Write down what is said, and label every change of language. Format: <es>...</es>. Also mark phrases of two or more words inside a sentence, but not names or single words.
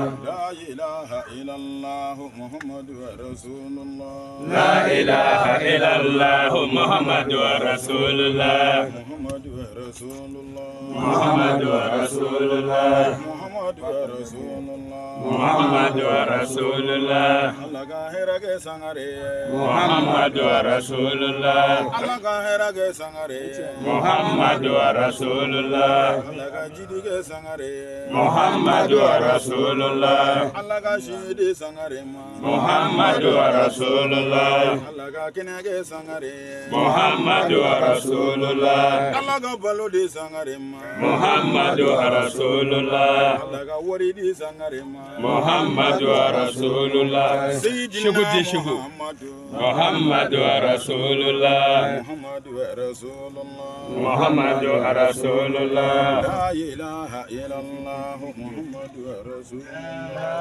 <ar>لا إله إلا الله محمد رسول الله. لا إله إلا الله محمد رسول الله. محمد رسول الله. محمد رسول الله. محمد رسول الله. محمد رسول الله.</ar> <bm>Allah ka hera ke sangare.</bm> <ar>محمد رسول الله.</ar> <bm>Allah ka hera ke sangare.</bm> <ar>محمد رسول الله.</ar> <bm>Allah ka jidi ke sangare.</bm> <ar>محمد رسول الله.</ar> <bm>Allah ka shidi sangare ma.</bm> <ar>محمد رسول الله.</ar> <bm>Allah ka kene ke sangare.</bm> <ar>محمد رسول الله.</ar> <bm>Allah ka balo di sangare ma.</bm> <ar>محمد رسول الله.</ar> <bm>Allah ka wari di sangare ma.</bm> <ar>محمد رسول الله. سيدنا محمد. محمد رسول الله. محمد رسول الله. محمد رسول الله. لا إله إلا الله محمد رسول الله.</ar>